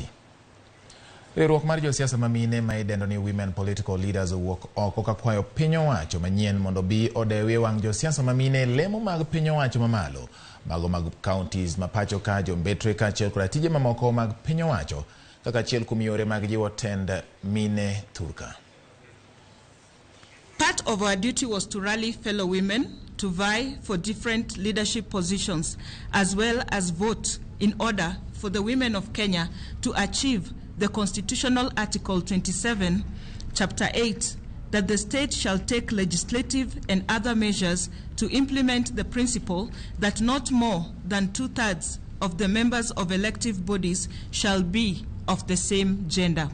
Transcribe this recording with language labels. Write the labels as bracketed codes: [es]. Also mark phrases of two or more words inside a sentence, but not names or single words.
[luo] Riwruok mar josiasa mamine ma idendo ni Women Political Leaders owuok oko ka kwayo piny owacho manyien mondo bi odewie wang' josiasa mamine lemo mag piny owacho mamalo, mago mag counties ma pacho ka jombetre kaachiel kod tije mamoko mag piny owacho kaka achiel kuom yore mag jiwo tend mine thurka. [en] Part of our duty was to rally fellow women to vie for different leadership positions as well as vote in order for the women of Kenya to achieve the constitutional Article 27, Chapter 8, that the state shall take legislative and other measures to implement the principle that not more than 2/3 of the members of elective bodies shall be of the same gender.